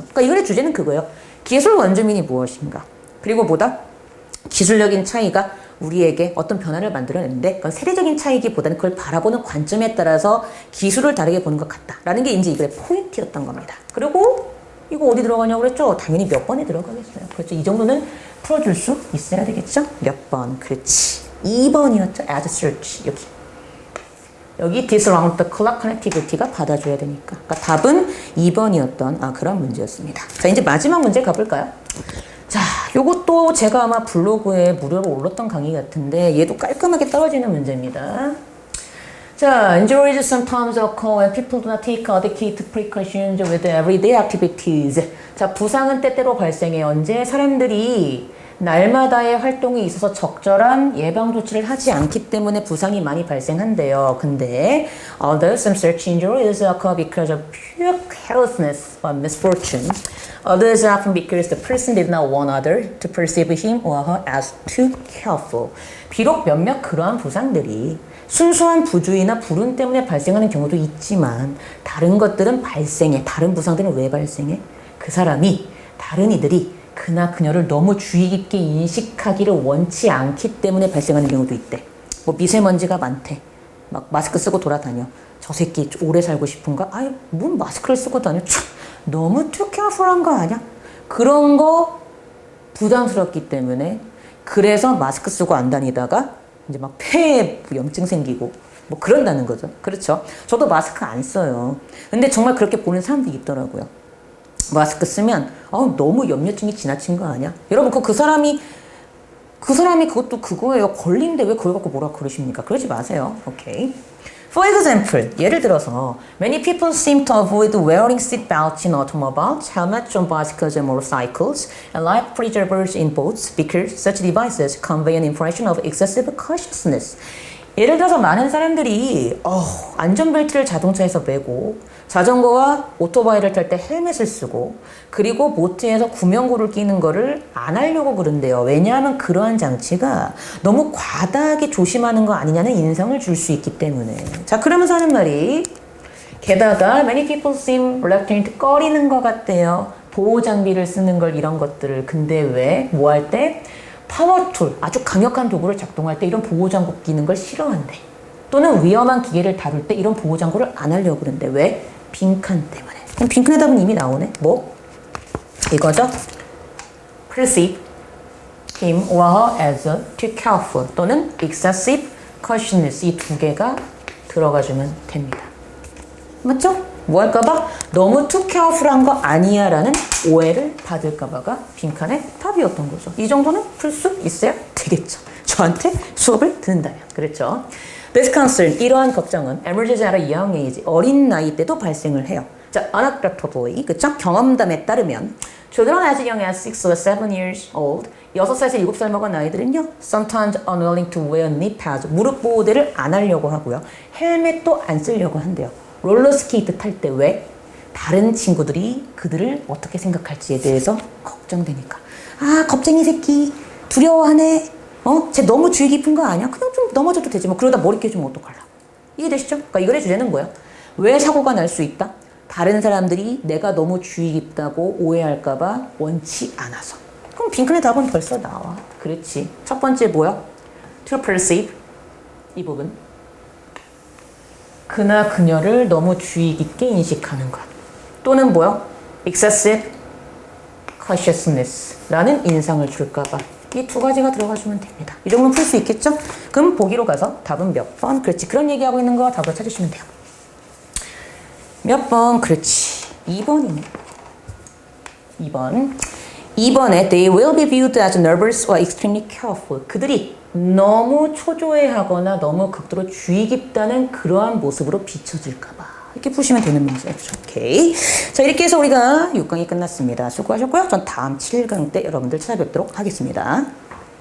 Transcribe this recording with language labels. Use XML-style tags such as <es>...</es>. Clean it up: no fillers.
<ko>그러니까 이 글의 주제는 그거예요. 기술 원주민이 무엇인가? 그리고 보다 기술적인 차이가 우리에게 어떤 변화를 만들어내는데 그건 세대적인 차이기보다는 그걸 바라보는 관점에 따라서 기술을 다르게 보는 것 같다라는 게 이제 이 글의 포인트였던 겁니다. 그리고 이거 어디 들어가냐고 그랬죠? 당연히 몇 번에 들어가겠어요. 그렇죠? 이 정도는 풀어줄 수 있어야 되겠죠? 몇 번? 그렇지. 2번이었죠?</ko> <en>add search.</en> <ko>여기</ko> <en>this round the clock connectivity</en> <ko>가 받아줘야 되니까. 그러니까 답은 2번이었던 그런 문제였습니다. 자, 이제 마지막 문제 가볼까요? 자, 요것도 제가 아마 블로그에 무료로 올렸던 강의 같은데 얘도 깔끔하게 떨어지는 문제입니다.</ko> <en>자, injuries sometimes occur when people do not take adequate precautions with everyday activities.</en> <ko>자, 부상은 때때로 발생해. 언제? 사람들이 날마다의 활동에 있어서 적절한 예방 조치를 하지 않기 때문에 부상이 많이 발생한대요.</ko> <en>근데 although some such injuries occur because of pure carelessness or misfortune, others often because the person did not want others to perceive him or her as too careful.</en> <ko>비록 몇몇 그러한 부상들이 순수한 부주의나 불운 때문에 발생하는 경우도 있지만 다른 것들은 발생해. 다른 부상들은 왜 발생해? 그 사람이, 다른 이들이 그나 그녀를 너무 주의 깊게 인식하기를 원치 않기 때문에 발생하는 경우도 있대. 뭐 미세먼지가 많대. 막 마스크 쓰고 돌아다녀. 저 새끼 오래 살고 싶은가? 아유, 뭔 마스크를 쓰고 다녀. 너무 too careful한 거 아니야? 그런 거 부담스럽기 때문에 그래서 마스크 쓰고 안 다니다가 이제 막 폐에 염증 생기고 뭐 그런다는 거죠. 그렇죠? 저도 마스크 안 써요. 근데 정말 그렇게 보는 사람들이 있더라고요. 마스크 쓰면 너무 염려증이 지나친 거 아니야? 여러분 그 사람이 그것도 그거예요. 걸린데 왜 그걸 갖고 뭐라 그러십니까? 그러지 마세요. 오케이.</ko> <en>For example,</en> <ko>예를 들어서</ko> <en>many people seem to avoid wearing seat belts in automobiles, helmets on bicycles and motorcycles, and life preservers in boats because such devices convey an impression of excessive cautiousness.</en> <ko>예를 들어서 많은 사람들이 안전벨트를 자동차에서 매고 자전거와 오토바이를 탈 때 헬멧을 쓰고 그리고 보트에서 구명고를 끼는 거를 안 하려고 그런대요. 왜냐하면 그러한 장치가 너무 과다하게 조심하는 거 아니냐는 인상을 줄 수 있기 때문에. 자, 그러면서 하는 말이 게다가</ko> <en>many people seem reluctant</en> <ko>꺼리는 것 같대요. 보호 장비를 쓰는 걸 이런 것들을. 근데 왜? 뭐 할 때? 파워툴, 아주 강력한 도구를 작동할 때 이런 보호장구 끼는 걸 싫어한대. 또는 위험한 기계를 다룰 때 이런 보호장구를 안 하려고 그러는데 왜? 빈칸 때문에. 그럼 빈칸의 답은 이미 나오네. 뭐? 이거죠?</ko> <en>perceive him or her as too careful 또는 excessive cautiousness</en> <ko>이 두 개가 들어가주면 됩니다. 맞죠? 뭐 할까봐? 너무 too careful한 거 아니야 라는 오해를 받을까봐가 빈칸의 답이었던 거죠. 이 정도는 풀 수 있어야 되겠죠. 저한테 수업을 듣는다면. 그렇죠?</ko> <en>This concern,</en> <ko>이러한 걱정은</ko> <en>emerges at a young age,</en> <ko>어린 나이 때도 발생을 해요. 자, anecdotally, 그쵸? 경험담에 따르면</ko> <en>children as young as 6 or 7 years old,</en> <ko>6살에서 7살 먹은 아이들은요,</ko> <en>sometimes unwilling to wear knee pads,</en> <ko>무릎 보호대를 안 하려고 하고요. 헬멧도 안 쓰려고 한대요. 롤러스케이트 탈 때 왜? 다른 친구들이 그들을 어떻게 생각할지에 대해서 걱정되니까. 아, 겁쟁이 새끼, 두려워하네. 쟤 너무 주의 깊은 거 아니야? 그냥 좀 넘어져도 되지. 뭐 그러다 머리 깨지면 어떡하려고. 이해되시죠? 그러니까 이 글의 주제는 뭐야? 왜 사고가 날 수 있다? 다른 사람들이 내가 너무 주의 깊다고 오해할까봐 원치 않아서. 그럼 빈칸의 답은 벌써 나와. 그렇지. 첫 번째 뭐야?</ko> <en>To perceive.</en> <ko>이 부분. 그나 그녀를 너무 주의 깊게 인식하는 것. 또는 뭐야?</ko> <en>Excessive cautiousness</en> <ko>라는 인상을 줄까봐. 이 두 가지가 들어가주면 됩니다. 이 정도는 풀 수 있겠죠? 그럼 보기로 가서 답은 몇 번? 그렇지. 그런 얘기하고 있는 거 답으로 찾으시면 돼요. 몇 번? 그렇지. 2번이네. 2번.</ko> <en>2번에 they will be viewed as nervous or extremely careful.</en> <ko>그들이 너무 초조해하거나 너무 극도로 주의 깊다는 그러한 모습으로 비춰질까봐. 이렇게 푸시면 되는 문제죠. 오케이. 자, 이렇게 해서 우리가 6강이 끝났습니다. 수고하셨고요. 전 다음 7강 때 여러분들 찾아뵙도록 하겠습니다.</ko>